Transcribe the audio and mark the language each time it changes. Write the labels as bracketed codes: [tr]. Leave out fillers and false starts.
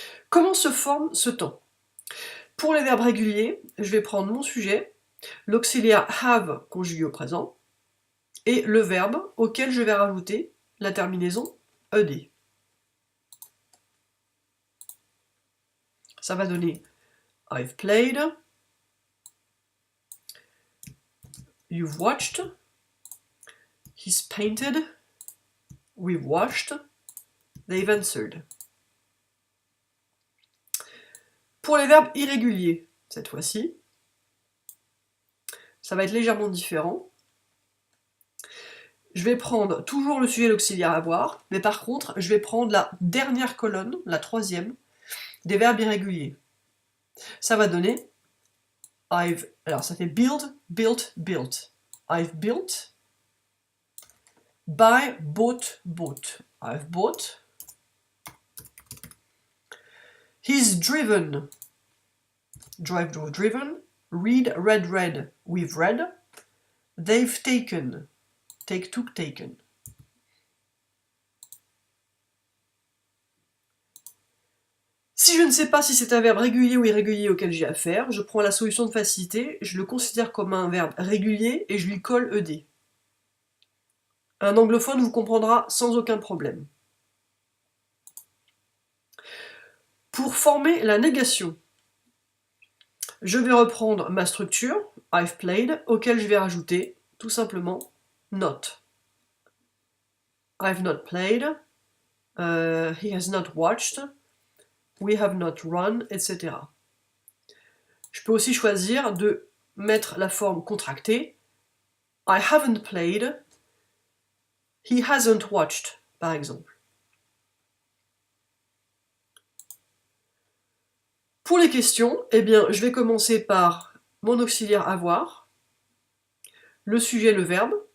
[fr] Comment se forme ce temps? Pour les verbes réguliers, je vais prendre mon sujet, l'auxiliaire have conjugué au présent, et le verbe auquel je vais rajouter la terminaison ed. Ça va donner [en] I've played, you've watched, he's painted, we've washed, they've answered. [fr] Pour les verbes irréguliers, cette fois-ci, ça va être légèrement différent. Je vais prendre toujours le sujet et l'auxiliaire avoir, mais par contre, je vais prendre la dernière colonne, la troisième, des verbes irréguliers. Ça va donner alors ça fait [en] build, built, built. I've built, buy, bought, bought. I've bought. He's driven, drive, drove, driven. Read, read, read. We've read. They've taken, take, took, taken. [fr] Si je ne sais pas si c'est un verbe régulier ou irrégulier auquel j'ai affaire, je prends la solution de facilité, je le considère comme un verbe régulier et je lui colle ed. Un anglophone vous comprendra sans aucun problème. Pour former la négation, je vais reprendre ma structure, [en] I've played, [fr] auquel je vais rajouter tout simplement not. [en] I've not played, he has not watched, we have not run, etc. [fr] Je peux aussi choisir de mettre la forme contractée, [en] I haven't played, he hasn't watched, [fr] par exemple. Pour les questions, eh bien, je vais commencer par mon auxiliaire avoir, le sujet, le verbe.